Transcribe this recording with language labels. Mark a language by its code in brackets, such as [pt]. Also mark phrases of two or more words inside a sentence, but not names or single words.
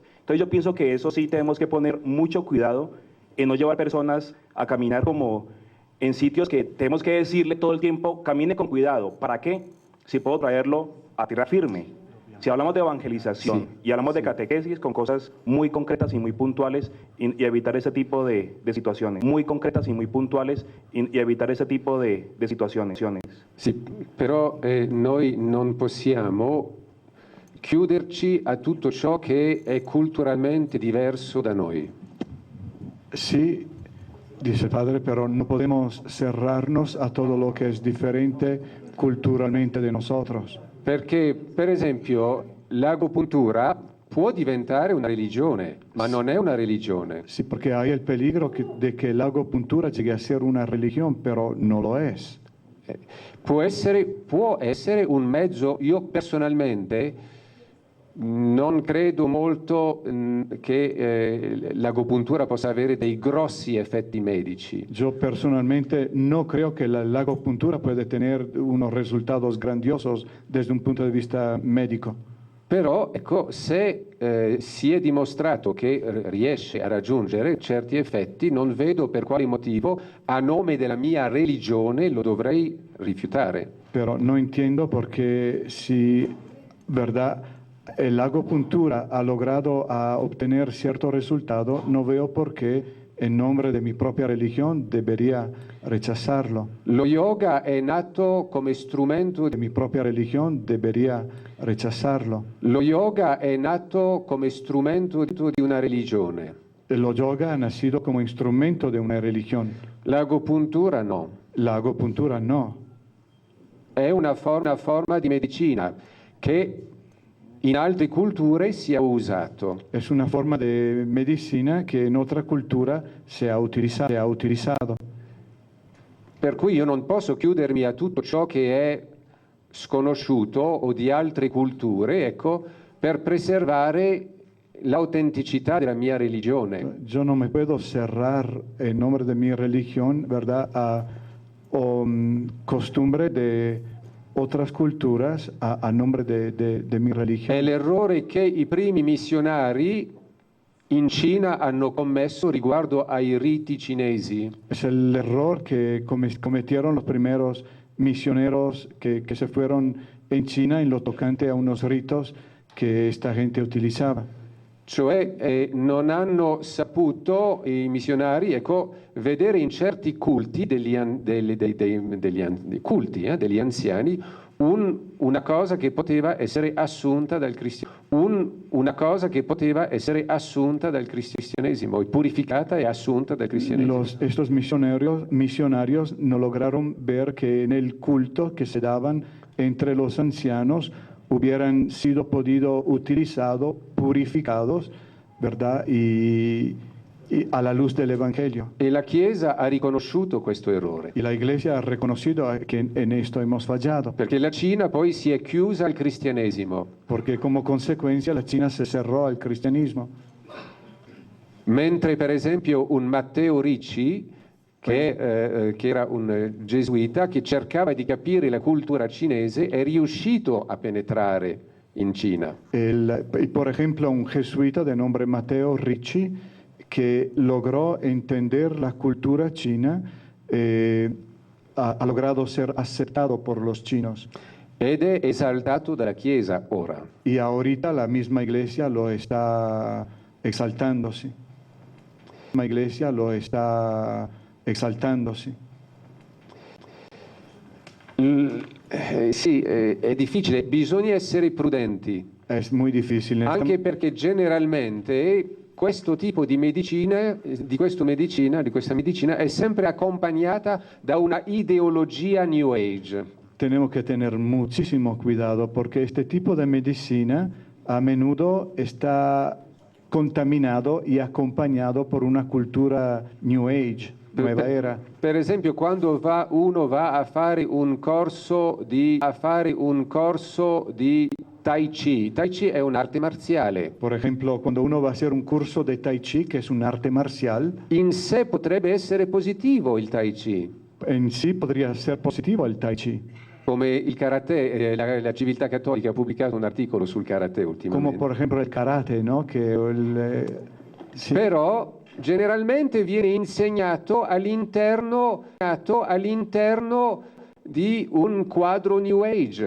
[es] Entonces yo pienso que eso sí tenemos que poner mucho cuidado en no llevar personas a caminar como en sitios que tenemos que decirle todo el tiempo, camine con cuidado. ¿Para qué? Si puedo traerlo a tierra firme. Si hablamos de evangelización y hablamos de catequesis con cosas muy concretas y muy puntuales y evitar ese tipo de situaciones. Muy concretas y muy puntuales y evitar ese tipo de situaciones. [it] Sì, però noi non possiamo chiuderci a tutto ciò che è culturalmente diverso da noi. [es] Sí, dice el padre, pero no podemos cerrarnos a todo lo que es diferente culturalmente de nosotros. [it] Perché, per esempio, l'agopuntura può diventare una religione, ma non è una religione. [es] Sí, porque hay el peligro de que la acupuntura llegue a ser una religión, pero no lo es. [it] Può essere un mezzo. Io personalmente non credo molto che l'agopuntura possa avere dei grossi effetti medici. [es] Yo personalmente no creo que la acupuntura puede tener unos resultados grandiosos desde un punto de vista médico. [it] Però ecco, se si è dimostrato che riesce a raggiungere certi effetti, non vedo per quale motivo a nome della mia religione lo dovrei rifiutare. [es] Pero no entiendo por qué si, ¿verdad? La acupuntura ha logrado obtener cierto resultado, no veo por qué en nombre de mi propia religión debería rechazarlo. [it] Lo yoga è nato come strumento [es] De mi propia religión debería rechazarlo. [it] Lo yoga è nato come strumento di una religione. [es] Lo yoga ha nacido como instrumento de una religión. [it] L'agopuntura no. [es] La acupuntura no. [it] È una forma di medicina che in altre culture si è usato. [es] Es una forma de medicina que en otra cultura se ha utilizado. [it] Per cui io non posso chiudermi a tutto ciò che è sconosciuto o di altre culture, ecco, per preservare l'autenticità della mia religione. [es] Yo no me puedo cerrar en nombre de mi religión, ¿verdad? A costumbre de otras culturas a nombre de mi [it] È [es] religión. [it] l'errore che i primi missionari in Cina hanno commesso riguardo ai riti cinesi. [es] Es el error que cometieron los primeros misioneros que se fueron en China en lo tocante a unos ritos que esta gente utilizaba. [it] Cioè non hanno saputo i missionari, ecco, vedere in certi culti degli anziani una cosa che poteva essere assunta dal cristianesimo, purificata e assunta dal cristianesimo. [es] Estos misionarios no lograron ver que en el culto que se daban entre los ancianos hubieran sido podido utilizados, purificados, ¿verdad? Y a la luz del Evangelio. [it] E la Chiesa ha riconosciuto questo errore. [es] Y la Iglesia ha reconocido que en esto hemos fallado, [it] Perché la Cina poi si è chiusa al cristianesimo, [es] porque como consecuencia la China se cerró al cristianismo. [it] mentre per esempio un Matteo Ricci, che era un gesuita, che cercava di capire la cultura cinese, è riuscito a penetrare in Cina. [es] Y por ejemplo, un jesuita de nombre Matteo Ricci, que logró entender la cultura china, ha logrado ser aceptado por los chinos. [it] Ed è esaltato dalla Chiesa ora. [es] Y ahorita la misma iglesia lo está exaltando, sí. La misma iglesia lo está exaltando, sí. [it] Sì, è difficile, bisogna essere prudenti, [es] Es muy difícil. [it] anche perché generalmente questo tipo di medicina, di questa medicina è sempre accompagnata da una ideologia [en] New Age. [es] Tenemos que tener muchísimo cuidado porque este tipo de medicina a menudo está contaminado y acompañado por una cultura [en] New Age, [es] nueva era. [it] Per esempio, quando uno va a fare un corso di Tai Chi. Tai Chi è un'arte marziale. [es] Por ejemplo, cuando uno va a hacer un curso de Tai Chi, que es un arte marcial, [it] In sé potrebbe essere positivo il Tai Chi, [es] en sí podría ser positivo el Tai Chi. [it] come il karate, la civiltà cattolica ha pubblicato un articolo sul karate [es] Como [it] ultimamente. [es] por ejemplo el karate, ¿no? Sí. [it] Però generalmente viene insegnato all'interno di un quadro [en] New Age.